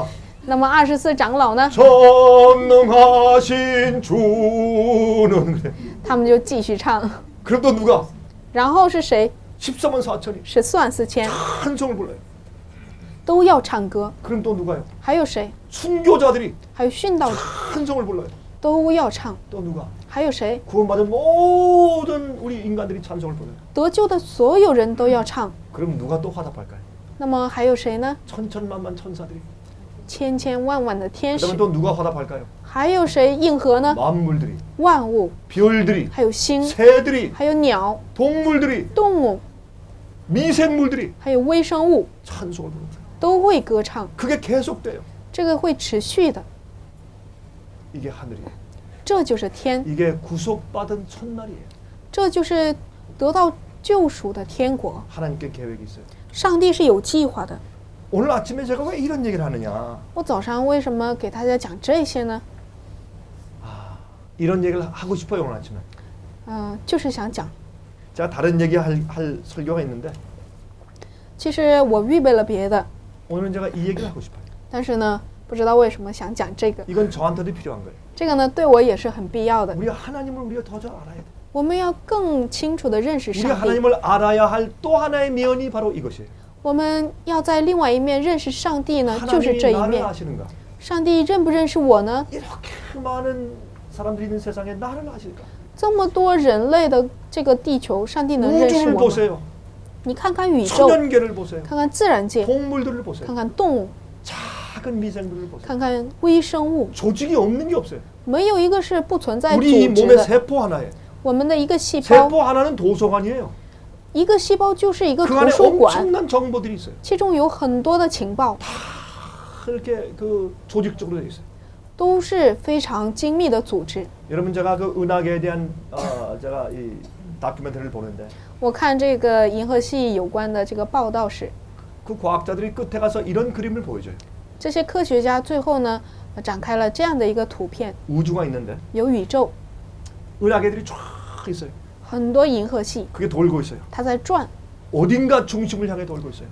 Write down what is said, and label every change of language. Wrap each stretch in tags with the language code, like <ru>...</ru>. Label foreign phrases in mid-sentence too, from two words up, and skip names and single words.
<zh>那么24长老呢，</zh> <ko>전능하신 주는 그래.</ko> <zh>他们就继续唱。</zh> <ko>그럼 또 누가</ko> <zh>然后是谁？</zh> <ko>14만 4천이</ko> <zh>14 万4千</zh> <ko>찬송을 불러요.</ko> <zh>都要唱歌。</zh> <ko>그럼 또 누가요?</ko> <zh>还有谁？</zh> <ko>순교자들이</ko> <zh>还有殉道者</zh> <ko>찬송을 불러요.</ko> <zh>都要唱。</zh> <ko>또 누가?</ko> <zh>还有谁？</zh> <ko>구원받은 모든 우리 인간들이 찬송을 불러요.</ko> <zh>得救的所有人都要唱。</zh> <ko>그럼 누가 또 화답할까요?</ko> <zh>那么还有谁呢？</zh> <ko>천천만만 천사들이.</ko> <zh>千千万万的天使</zh> <ko>그러면 。또 누가 화답할까요?</ko> <zh>还有谁应和呢？</zh> <ko>만물들이,</ko> <zh>万物，</zh> <ko>별들이,</ko> <zh>还有星，</zh> <ko>새들이,</ko> <zh>还有鸟、</zh> <ko>동물들이,</ko> <zh>动物，</zh> <ko>미생물들이</ko> <zh>还有微生物</zh> <ko>찬송을 부릅니다.</ko> <zh>都会歌唱。</zh> <ko>그게 계속돼요.</ko> <zh>这个会持续的，</zh> <ko>이게 하늘이에요.</ko> <zh>这就是天，</zh> <ko>이게 구속받은 첫날이에요.</ko> <zh>这就是得到救赎的天国。</zh> <ko>하나님께 계획이 있어요.</ko> <zh>上帝是有计划的。</zh> <ko>오늘 아침에 제가 왜 이런 얘기를 하느냐?</ko> <zh>我早上为什么给大家讲这些呢？</zh> <ko>이런 얘기를 하고 싶어요 오늘 아침에.</ko> <zh>就是想讲。</zh> <ko>제가 다른 얘기 할 설교가 있는데</ko> <zh>其实我预备了别的，</zh> <ko>오늘은 제가 이 얘기를 하고 싶어요.</ko> <zh>但是呢，不知道为什么想讲这个。</zh> <ko>이건 저한테도 필요한 거예요.</ko> <zh>这个呢，对我也是很必要的。</zh> <ko>우리가 하나님을 우리가 더 잘 알아야 돼.</ko> <zh>我们要更清楚地认识</zh> <ko>우리가</ko> <zh>上帝。</zh> <ko>하나님을 알아야 할 또 하나의 면이 바로 이것이에요.</ko> <zh>我们要在另外一面认识上帝呢，就是</zh> <ko>하나님이</ko> <zh>这一</zh> <ko>나를</ko> <zh>面。</zh> <ko>아시는가?</ko> <zh>上帝认不认识我呢？</zh> <ko>이렇게 많은 사람들이 있는 세상에 나를 아실까?</ko> <zh>这么多人类的这个地球，上帝能认识</zh> <ko>우주를</ko> <zh>我吗？</zh> <ko>보세요.</ko> <zh>你看看宇宙，</zh> <ko>천연계를 보세요.</ko> <zh>看看自然界，</zh> <ko>동물들을 보세요.</ko> <zh>看看动物，</zh> <ko>작은 미생물을 보세요.</ko> <zh>看看微生物，</zh> <ko>조직이 없는 게 없어요.</ko> <zh>没有一个是不存在组</zh> <ko>우리 이</ko> <zh>织</zh> <ko>몸의</ko> <zh>的。</zh> <ko>세포 하나에</ko> <zh>我们的一个细胞，</zh> <ko>세포 하나는 도서관이에요.</ko> <zh>一个细胞就是一个</zh> <ko>그</ko> <zh>图</zh> <ko>안에</ko> <zh>书馆，</zh> <ko>엄청난 정보들이 있어요.</ko> <zh>其中有很多的情报，</zh> <ko>이렇게 그 조직적으로 돼 있어요.</ko> <zh>都是非常精密的组织。</zh> <ko>여러분 제가 그 은하계에 대한 제가 이 다큐멘터리를 보는데</ko> <zh>我看这个银河系有关的这个报道时，</zh> <ko>그 과학자들이 끝에 가서 이런 그림을 보여줘요.</ko> <zh>这些科学家最后呢，展开了这样的一个图片，</zh> <ko>우주가 있는데</ko> <zh>有宇宙，</zh> <ko>은하계들이 쫙 있어요.</ko> <zh>很多银河系，</zh> <ko>그게 돌고 있어요.</ko> <zh>它在转，</zh> <ko>어딘가 중심을 향해 돌고 있어요.</ko>